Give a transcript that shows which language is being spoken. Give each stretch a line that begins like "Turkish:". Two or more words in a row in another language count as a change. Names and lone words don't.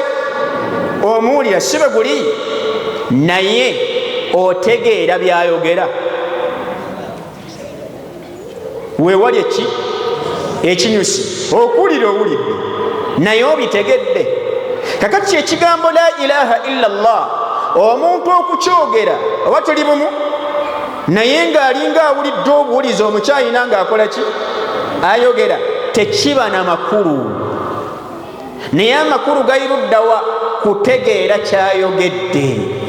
Ganda: Omuwulira. Si bwe guli? Naye otegeera by'ayogera. Weewali eki? Ekinyusi. Okuwulira owulidde naye obitegedde. Kakati ekigambo
Arabic: لا إله إلا الله,
Ganda: omuntu okukyogera oba tuli bumu, naye ng'alinga awulidde obuwulizi omukyayina ng'akola ki? Ayogera. Tekiba na makulu, naye amakulu gayiruddawa? Kutegeera kyayogedde.